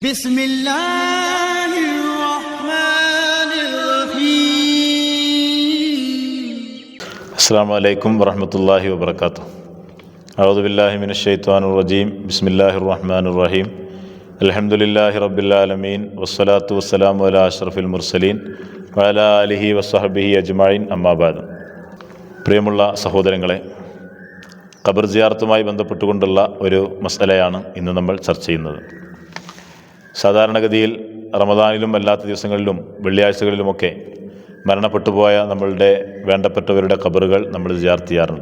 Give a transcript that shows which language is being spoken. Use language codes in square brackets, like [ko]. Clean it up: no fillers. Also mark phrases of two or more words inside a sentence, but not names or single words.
[ar] بسم الله الرحمن الرحيم. السلام عليكم ورحمة الله وبركاته. أعوذ بالله من الشيطان الرجيم. بسم الله الرحمن الرحيم. الحمد لله رب العالمين والصلاة والسلام على أشرف المرسلين وعلى آله وصحبه أجمعين. أما بعد. [ml] പ്രിയമുള്ള സഹോദരങ്ങളെ, ഖബർ സിയാറത്തുമായി ബന്ധപ്പെട്ടുകൊണ്ടുള്ള ഒരു മസലയാണ് ഇന്ന് നമ്മൾ ചർച്ച ചെയ്യുന്നത്. സാധാരണഗതിയിൽ റമദാനിലും അല്ലാത്ത ദിവസങ്ങളിലും വെള്ളിയാഴ്ചകളിലുമൊക്കെ മരണപ്പെട്ടുപോയ നമ്മളുടെ വേണ്ടപ്പെട്ടവരുടെ ഖബറുകൾ നമ്മൾ സിയാറത്ത് ചെയ്യാറുണ്ട്.